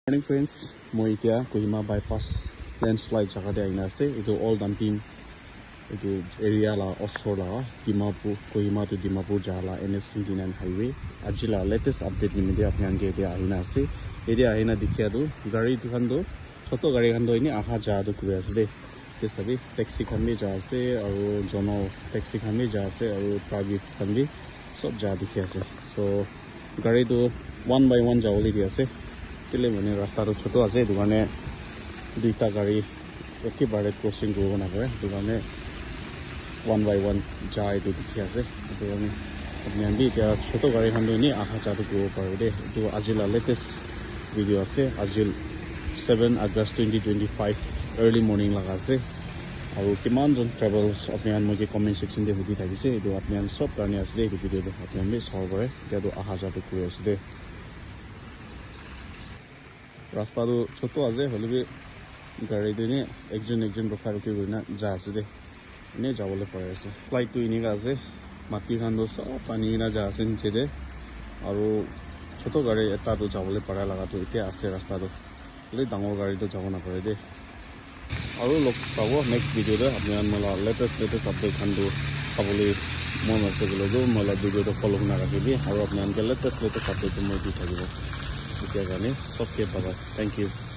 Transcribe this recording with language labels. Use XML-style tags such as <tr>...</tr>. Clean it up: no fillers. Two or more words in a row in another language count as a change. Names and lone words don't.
<en>Morning friends,</en> <nag>moi itia Kohima bypass landslide jaga de aina ase etu</nag> <en>all dumping</en> <nag>etu area la osor la Dimapur Kohima to Dimapur jala NS29 highway ajila</nag> <en>latest update</en> <nag>ni media apnan ge de aina ase area aina dikhya du gari tu khan do choto gari khan do ini aha ja du kure ase de sabi taxi khan bi ja ase aru jono taxi khan bi ja ase aru private khan bi sob ja dikhya ase so gari tu</nag> <en>one by one</en> <nag>jawli di ase tile mane rasta to choto ase etu kane duita gari ekibare crossing go na kare etu kane</nag> <en>one by one</en> <nag>jai to dikhi ase etu kane apni ambi kya choto gari khan do ni aha cha to go pare de etu ajila</nag> <en>latest video</en> <nag>ase ajil 7 August 2025</nag> <en>early morning</en> <nag>laga ase aru kiman jon travels apni an moje</nag> <en>comment section</en> <nag>de hudi thakise etu apni an sob karni ase de etu video de apni ambi saw pare kya to aha cha to kure ase de rasta do choto ase holibi gari de ni ekjon rokha rokhi gurina ja ase de ne jawole pare ase flight to ini ga ase mati khan do sob pani na ja ase niche de aru choto gari eta do jawole para laga to ite ase rasta do le dangor gari do jawona pare de aru lok pawo</nag> <en>next video</en> <nag>de apni mala</nag> <en>latest update</en> <nag>khan do sabole mon ase gelo do mala video do follow na rakhibi aru apni an</nag> <en>latest update</en> <nag>mo di thakibo এতিয়া গানে সবকে পাবা</nag> <en>thank you</en>